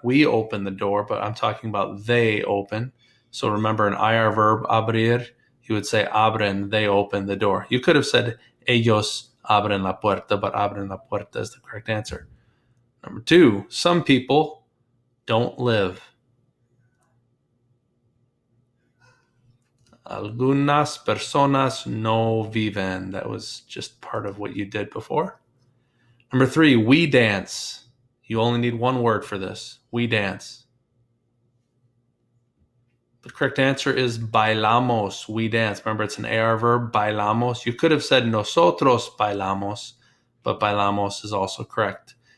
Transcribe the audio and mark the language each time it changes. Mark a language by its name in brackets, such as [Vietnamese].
[English] We open the door, but I'm talking about they open. So remember an IR verb, abrir, you would say abren, they open the door. You could have said [Spanish] ellos abren la puerta, [English] but [Spanish] abren la puerta [English] is the correct answer. Number 2, some people don't live. [Spanish] Algunas personas no viven. [English] That was just part of what you did before. Number 3, we dance. You only need one word for this. We dance. The correct answer is bailamos. We dance. Remember, it's an AR verb, bailamos. You could have said [Spanish] nosotros bailamos, [English] but bailamos is also correct.